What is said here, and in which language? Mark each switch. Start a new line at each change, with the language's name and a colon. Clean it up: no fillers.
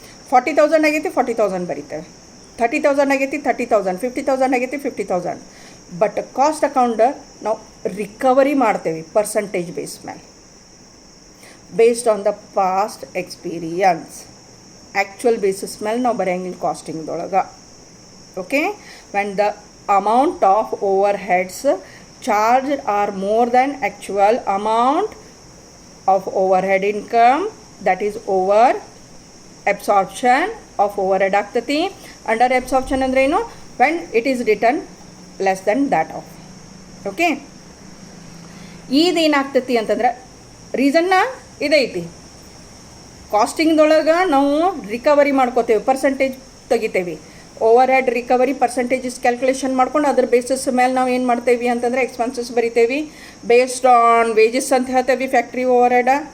Kannada: 40,000 ಆಗೈತಿ 40,000 ಬರೀತೇವೆ, 30,000 ಆಗೈತಿ 30,000, 50,000 ಆಗೈತಿ 50,000. ಬಟ್ ಕಾಸ್ಟ್ ಅಕೌಂಟ್ ನಾವು ರಿಕವರಿ ಮಾಡ್ತೇವೆ ಪರ್ಸಂಟೇಜ್ ಬೇಸ್ ಮೇಲೆ,
English: Based on the past experience.
Kannada: Actual basis ಮೇಲೆ ನಾವು ಬರೆಯಂಗಿಲ್ಲ ಕಾಸ್ಟಿಂಗ್ದೊಳಗೆ.
English: okay, when the amount of overheads charged are more than actual amount of overhead income, that is over absorption of overhead
Kannada: ಆಗ್ತತಿ.
English: under absorption
Kannada: ಅಂದ್ರೆ ಏನು,
English: when it is written less than that of.
Kannada: Okay, ಇದೇನಾಗ್ತತಿ ಅಂತಂದ್ರೆ ರೀಸನ್ನ ಇದೈತಿ, ಕಾಸ್ಟಿಂಗ್ದೊಳಗೆ ನಾವು recovery ಮಾಡ್ಕೋತೇವೆ, percentage ತೆಗಿತೇವೆ. Over head recovery percentages calculation ಮಾಡ್ಕೊಂಡು ಅದ್ರ basis ಮೇಲೆ ನಾವು ಏನು ಮಾಡ್ತೇವೆ ಅಂತಂದರೆ ಎಕ್ಸ್ಪೆನ್ಸಸ್ ಬರಿತೇವೆ ಬೇಸ್ಡ್ ಆನ್ ವೇಜಸ್ ಅಂತ ಹೇಳ್ತೇವೆ, ಫ್ಯಾಕ್ಟ್ರಿ ಓವರ್ ಹೆಡ್.